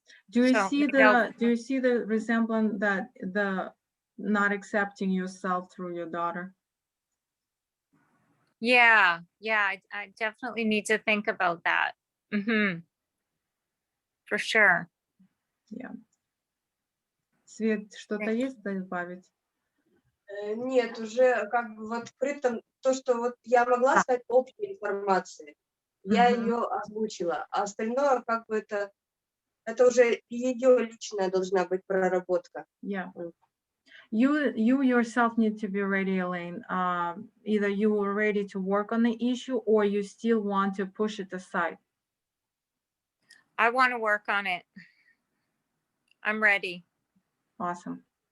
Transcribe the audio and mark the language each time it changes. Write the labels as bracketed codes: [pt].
[en] Do you So see maybe the resemblance that the not accepting yourself through your daughter? Yeah, I definitely need to think about that. For sure. Yeah. [ru] Свет, что-то есть добавить? Нет, уже как бы в открытом, то, что вот я могла сказать общей информации, я ее озвучила, а остальное как бы это уже ее личная должна быть проработка. [en] Yeah. You yourself need to be ready, Elaine. Either you are ready to work on the issue or you still want to push it aside. I want to work on it. I'm ready. Awesome.